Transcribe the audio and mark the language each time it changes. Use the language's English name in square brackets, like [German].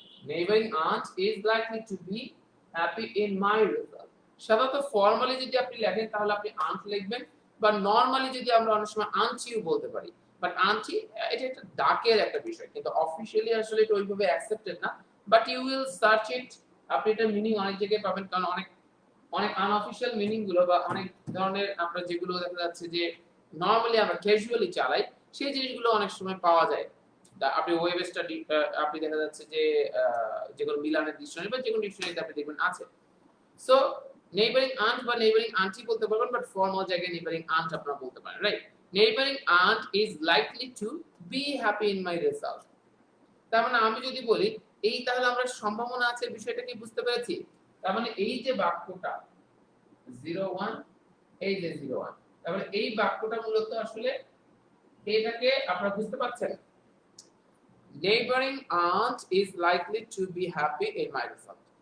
[English] Neighboring aunt is likely to be happy in my result. [Bangla] সাধারণত formally যদি আপনি লেখেন তাহলে আপনি আন্ট লিখবেন, বা নরমালি যদি আমরা অনেক সময় আন্টিও বলতে পারি। বাট আন্টি এটা একটা ডাকের একটা বিষয়, কিন্তু অফিশিয়ালি আসলে এটা ওইভাবে অ্যাকসেপ্টেড না। [English] but you will search it, [Bangla] আপনি এটা মিনিং অনেক জায়গায় পাবেন, কারণ অনেক অনেক আনঅফিশিয়াল মিনিং গুলো বা অনেক ধরনের আমরা যেগুলো দেখা যাচ্ছে যে নরমালি আমরা ক্যাজুয়ালি চালাই, সেই জিনিসগুলো অনেক সময় পাওয়া যায়। আপনি ওয়েব স্টাডি, আপনি দেখা যাচ্ছে যে যেগুলো মিলানের ডিকশনারি বা যেকোনো ডিকশনারিতে আপনি দেখবেন আছে। সো নেইবারিং আন্ট বা নেইবারিং আন্টি বলতে পারবেন, বাট ফর্মাল জায়গায় নেইবারিং আন্ট আপনারা বলতে পারেন, right? [English] Neighbouring aunt is likely to be happy in my result. [Bangla] তার মানে আমি যদি বলি এই, তাহলে আমরা সম্ভাবনা আছে বিষয়টা কি বুঝতে পেরেছি? তার মানে এই যে বাক্যটা 01, এই যে 01, তার মানে এই বাক্যটা মূলত আসলে এটাকে আপনারা বুঝতে পারছেন? [English] Neighboring aunt is likely to be happy in my result.